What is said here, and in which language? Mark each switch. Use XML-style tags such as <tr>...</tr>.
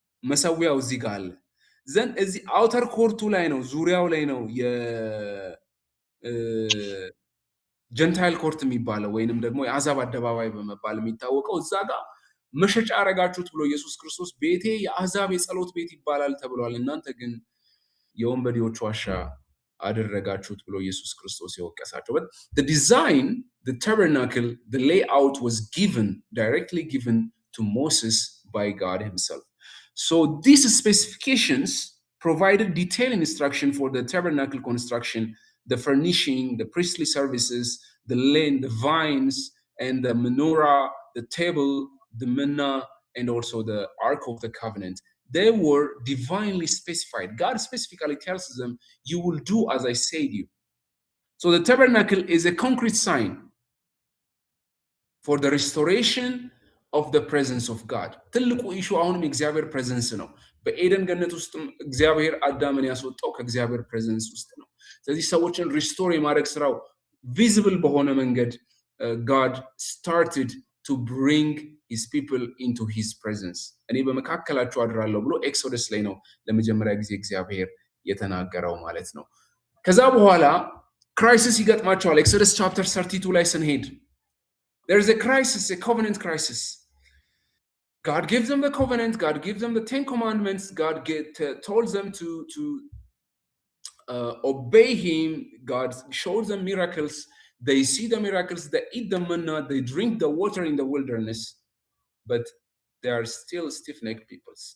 <am>መሰዊያው እዚህ ጋር አለ። ዘን እዚህ አውተር ኮርቱ ላይ ነው ዙሪያው ላይ ነው የጀንታይል ኮርት የሚባለው ወይንም ደግሞ የአሕዛብ አደባባይ በመባል የሚታወቀው እዛ ጋር መሸጫ አረጋችሁት ብሎ ኢየሱስ ክርስቶስ ቤቴ የአሕዛብ የጸሎት ቤት ይባላል ተብሏል፣ እናንተ ግን የወንበዴዎች ዋሻ አደረጋችሁት ብሎ ኢየሱስ ክርስቶስ የወቀሳቸው።</am> <en>But the design, the tabernacle, the layout was directly given to Moses by God himself. So these specifications provided detailed instruction for the tabernacle construction, the furnishing, the priestly services, the land, the vines, and the menorah, the table, the manna, and also the Ark of the Covenant. They were divinely specified. God specifically tells them, you will do as I say to you. So the tabernacle is a concrete sign for the restoration of the presence of God.</en> <am>ትልቁ ኢሹ አሁንም የእግዚአብሔር ፕሬዘንስ ነው። በኤደን ገነት ውስጥም እግዚአብሔር አዳምን ያስወጣው ከእግዚአብሔር ፕሬዘንስ ውስጥ ነው። ስለዚህ ሰዎችን ሪስቶር የማድረግ ስራው ቪዚብል በሆነ መንገድ</am> <en>God started to bring his people into his presence.</en> <am>እኔ በመካከላችሁ አድራለሁ ብሎ ኤክሶደስ ላይ ነው ለመጀመሪያ ጊዜ እግዚአብሔር የተናገረው ማለት ነው። ከዛ በኋላ ክራይሲስ ይገጥማቸዋል። ኤክሶደስ ቻፕተር 32 ላይ ስንሄድ</am> <en>there's a crisis, a covenant crisis. God gives them the covenant, God gives them the 10 commandments, God told them to obey him, God shows them miracles, they see the miracles, they eat the manna, they drink the water in the wilderness, but they are still stiff-necked peoples.</en>